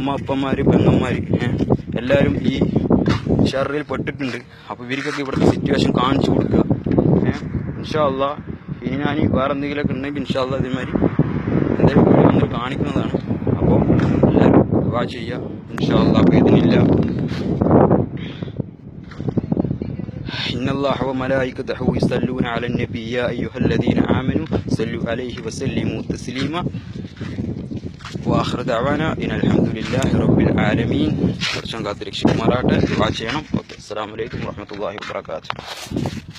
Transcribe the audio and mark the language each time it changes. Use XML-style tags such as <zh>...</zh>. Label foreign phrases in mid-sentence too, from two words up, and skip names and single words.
<ml>നമ്മുടെ ഉമ്മ അപ്പന്മാർ പെങ്ങന്മാർ എല്ലാവരും ഈ ഷർറിൽ പെട്ടിട്ടുണ്ട്. അപ്പോൾ ഇവർക്കൊക്കെ ഇവിടുത്തെ സിറ്റുവേഷൻ കാണിച്ചു കൊടുക്കുക.</ml> <ar>إن شاء الله</ar> <ml>ഇനി ഞാൻ വേറെ എന്തെങ്കിലുമൊക്കെ ഉണ്ടെങ്കിൽ</ml> <ar>إن شاء الله</ar> <ml>ഇതേമാതിരി എന്തെങ്കിലും വന്ന് കാണിക്കുന്നതാണ്. അപ്പോൾ എല്ലാവരും ദുആ ചെയ്യുക.</ml> <ar>إن شاء الله بإذن الله. إن الله وملائكته يصلون على النبي يا أيها الذين آمنوا صلوا عليه وسلموا تسليما وآخر دعوانا إن الحمد لله رب العالمين. السلام عليكم ورحمة الله وبركاته.</ar>